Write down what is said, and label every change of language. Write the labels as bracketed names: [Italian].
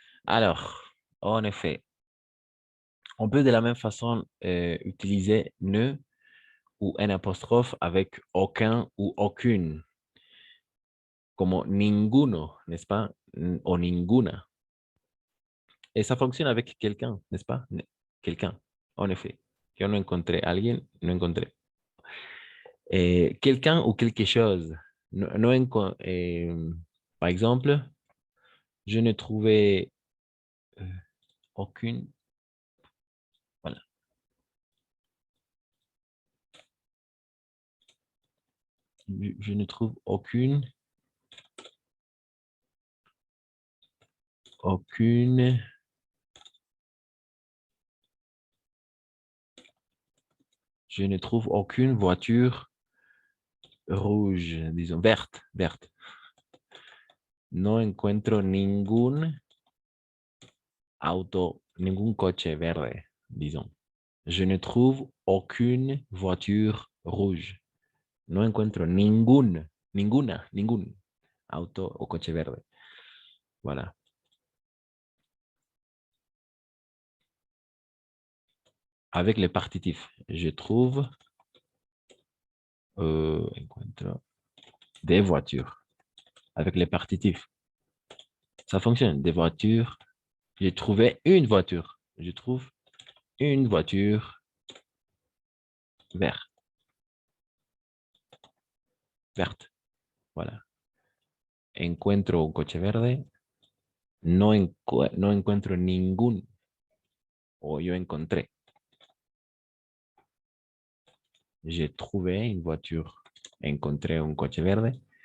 [French] Alors, en effet, on peut de la même façon utiliser ne ou un apostrophe avec aucun ou aucune, [Spanish] como ninguno, [French] n'est-ce pas? [Spanish] O ninguna. [French] Et ça fonctionne avec quelqu'un, n'est-ce pas? Quelqu'un, en effet. [Spanish] Yo no encontré alguien, no encontré. [French] Quelqu'un ou quelque chose. Par exemple, je ne trouvais euh, aucune. Voilà. Je ne trouve aucune. Je ne trouve aucune voiture rouge, disons, verte. [Spanish] No encuentro ningún coche verde, disons. [French] Je ne trouve aucune voiture rouge. [Spanish] No encuentro ningún auto o coche verde. [French] Voilà. Avec les partitifs, je trouve encuentro des voitures. Avec les partitifs, ça fonctionne. Des voitures. J'ai trouvé une voiture. Je trouve une voiture verte. Voilà. [Spanish] Encuentro un coche verde. No encuentro ningún. O yo encontré. [French] J'ai trouvé une voiture. [Spanish] Encontré un coche verde.